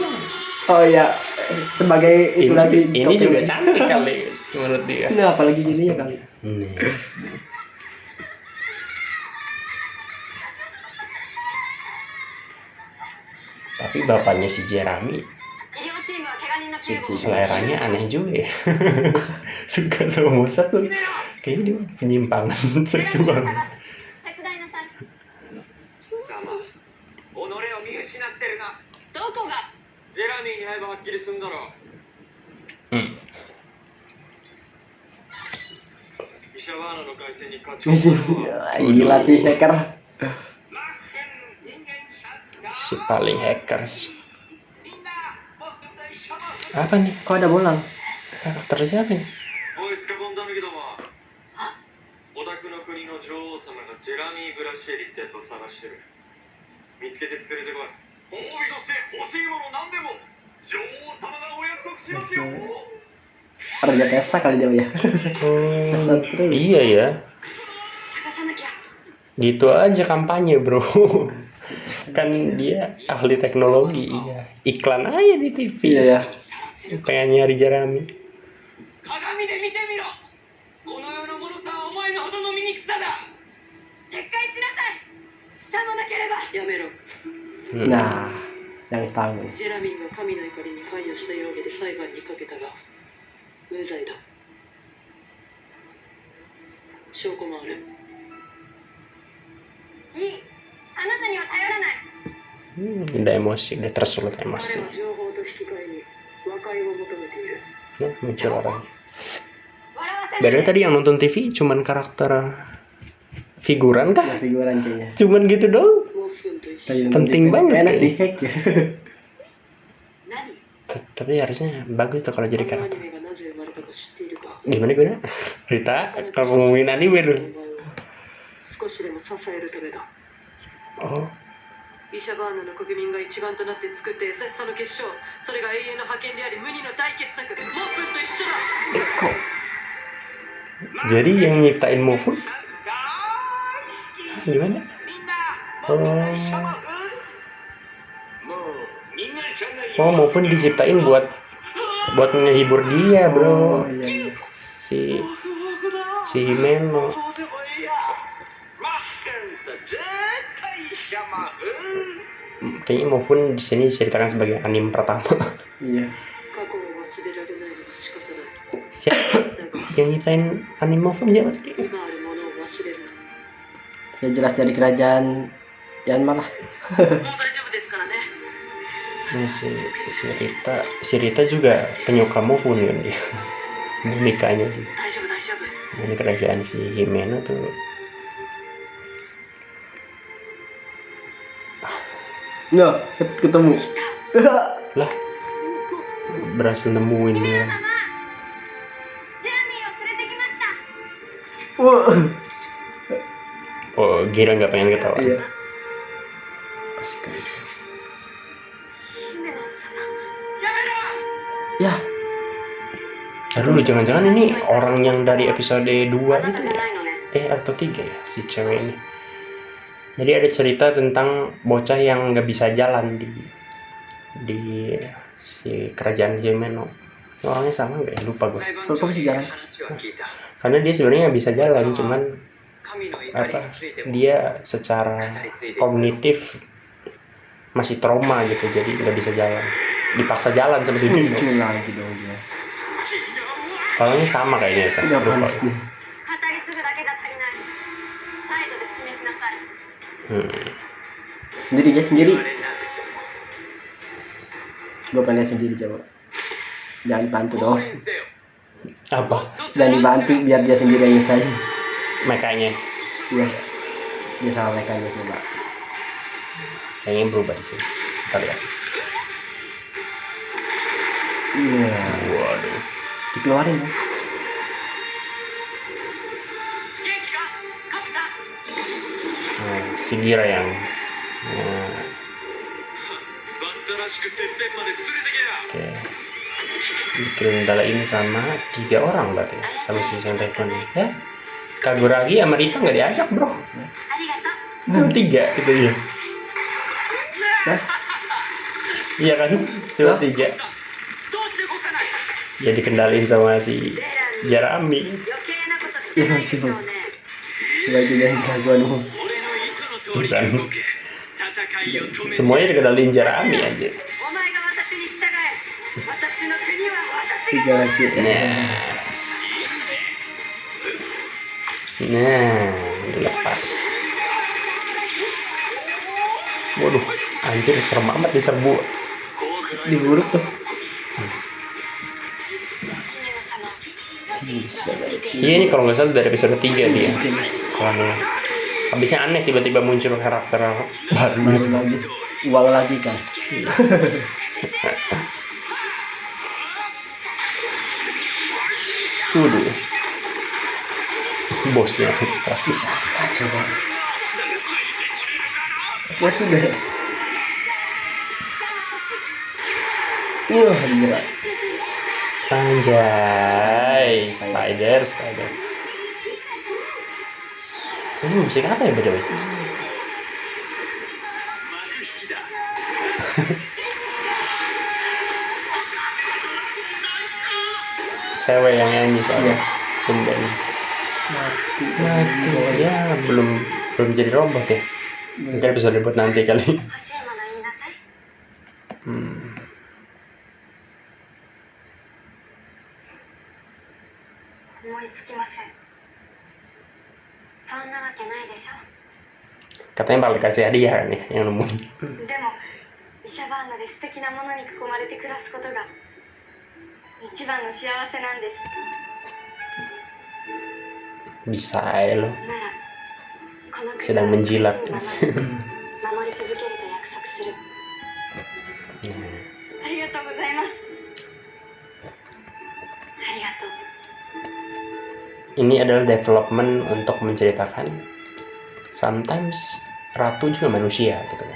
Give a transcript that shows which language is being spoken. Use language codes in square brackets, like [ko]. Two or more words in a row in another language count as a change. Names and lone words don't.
[id] Oh iya, sebagai itu lagi. Ini topeng. juga cantik kali menurut dia. Nah, apalagi gini ya kali. Nih. Tapi bapaknya si Jeremy [ja] 医療チームは怪我人の救護を [id] seleranya aneh juga ya. Suka sama monster tuh. Kayaknya dia penyimpangan ジェラミー seksual. [ja] を探す手伝いなさい。様己を見失ってるな。どこが？ジェラミーに会えばはっきりすんだろう。 Hmm. イシャバーナの回線に勝ち込むのは [id] Gila sih hacker. [ja] マッヘン人間さんだ。 [id] Si paling hackers. [ja] みんな僕と一緒の [id] Apa nih? Kok ada bolang? Karakter siapa nih? [ja] ボイスかボンダ抜きども。オタクの国の女王様がジェラミー・ブラシエリってやつを探してる。見つけて連れてこい。褒美として欲しいもの何でも女王様がお約束しますよ。 [id] Raja pesta kali dia ya. Oh, Pesta terus. iya ya. [ja] 探さなきゃ。 [id] Gitu aja kampanye bro. Kan dia ahli teknologi. Iya. Iklan aja di TV. Iya ya. Pengen nyari Jeremy. [ja] 鏡で見てみろ。この世のものとはお前のほどの醜さだ。撤回しなさい。さもなければ。やめろ。 Hmm. [id] Nah, yang tahu. [ja] ジェラミーが神の怒りに関与した容疑で裁判にかけたが無罪だ。証拠もある。いい。あなたには頼らない。 [id] Udah emosi, udah tersulut [ja] 彼 [id] emosi. [ja] は情報と引き換えに和解を求めている。 [id] Nah, muncul orangnya. [ja] 笑わせ [id] Beda [ja] ない。 [id] tadi yang nonton TV cuman karakter figuran kah? Ya, figuran kayaknya. Cuman gitu dong. [ja] モフ君と一緒 [id] Kayak Penting gitu. banget Enak ya. di hack ya. [ja] 何 [id] Tapi harusnya bagus tuh kalau [ja] あ [id] jadi [ja] のアニ [id] karakter. [ja] メがなぜ生まれたか知っているか。 [id] Gimana gue? Rita, kalau ngomongin anime [ja] お [id] dulu. [ja] 前を少しでも支えるためだ。 [id] Oh, [ja] イシャバーナの国民が一丸となって作った優しさの結晶、それが永遠の覇権であり無二の大傑作、モップンと一緒だ。 [id] jadi yang nyiptain Mofun gimana? Oh, Mofun diciptain buat ngehibur dia, bro. Oh, iya. Si Himeno. シャマフ Kayaknya Mofun di sini diceritakan sebagai anime pertama. Iya. [ja] 過去を忘れられないのは仕方ない。 [id] Siapa [ja] だが [id] yang nyiptain anime Mofun siapa? [ja] 今あるものを忘れるな。 [id] Ya jelas dari kerajaan Yanma lah. [ja] もう大丈夫ですからね。 [id] Nah, si Rita juga penyuka Mofun kan dia. Bonekanya sih. [ja] 大丈夫大丈夫。 [id] Ini kerajaan si Himeno tuh Nah, ketemu. Lah, berhasil nemuin ya. [ja] ジェラミーを連れてきました。 [id] Wah. Oh, Gira nggak pengen ketawa. Iya. Asik guys. 姫野様。 Ya, Aduh, jangan-jangan ini orang yang dari episode 2 [ja] あなた [id] itu [ja] じゃ [id] ya? [ja] ないのね。 [id] Atau 3 ya, si cewek ini. Jadi ada cerita tentang bocah yang nggak bisa jalan di si kerajaan Himeno. Orangnya sama nggak ya? Lupa gue. [ja] 裁判 [id] Kok [ja] 長 [id] masih [ja] に [id] jalan? [ja] 話は聞いた [id] Karena dia sebenarnya nggak bisa jalan, cuman [ja] 神の怒り [id] apa? [ja] についても [id] Dia secara [ja] 語り継いでいく [id] kognitif masih trauma gitu, jadi nggak bisa jalan. Dipaksa jalan sama si Bimo. muncul lagi dong dia. Orangnya sama kayaknya itu. Udah Lupa panas gue. nih. [ja] 語り継ぐだけじゃ足りない。態度で示しなさい。 [id] Sendiri guys, [ja] 言 [id] sendiri. [ja] われなくても [id] Gue pengen lihat sendiri coba. Jangan dibantu [ja] 降 [id] dong. [ja] 臨せよ [id] Apa? Jangan dibantu biar dia sendiri yang nyelesain. Mekanya Iya. Dia sama mereka aja coba. kayaknya berubah di sini. Kita lihat. Iya. Waduh. Dikeluarin dong. [ja] 元気かカピタン [id] Si Gira yang [ja] バッタらしくてっぺんまで連れてけや [id] oke dikendalain sama 3 orang berarti ya, sama si Sentai-kun ya. Kaguragi sama Rito nggak diajak bro, [ja] ありがとう。 [id] cuma 3 itu ya. Hah? Iya kan, cuma 3 [ja] どうして動かない [id] ya dikendalin sama si ジェラミー。 Jarami. [ja] 余計なことしてないでしょうね。 [id] Sebagai yang jagoan umum. [ja] 俺の意図の通りに動け戦いを止めて [id] Semuanya dikendalin Jarami aja. [ja] お前が私に従え。私の国は私が [id] Tiga [ja] 守 [id] lagi. [ja] る。 [id] Nah, dilepas. Waduh, anjir serem amat diserbu. [ja] 怖くない [id] Diburuk tuh. 姫野様。 Iya, ini kalau nggak salah dari episode 3 dia. Jenis. Soalnya habisnya aneh tiba-tiba muncul karakter baru Baru gitu. lagi. Uang lagi kan. Waduh. Bosnya. Bisa apa coba? Kuat juga. Wah, gila. Anjay, spider. Ini musik apa ya beda? [ja] 幕引きだ [id] Cewek yang nyanyi soalnya. Iya. Tumben. Mati. Ya belum jadi robot ya. Mungkin episode buat nanti kali. [ja] 欲しいもの言いなさい。思いつきません。そんなわけないでしょ。 [id] Katanya bakal dikasih hadiah kan ya yang nemuin. [ja] でもイシャバーナで素敵なものに囲まれて暮らすことが一番の幸せなんです。 [id] Bisa ya lo. [ja] ならこの国 [id] Sedang [ja] を美しい [id] menjilat. [ja] まま守り続けると約束する。ありがとうございます。ありがとう。 [id] Ini adalah development untuk menceritakan sometimes ratu juga manusia gitu kan.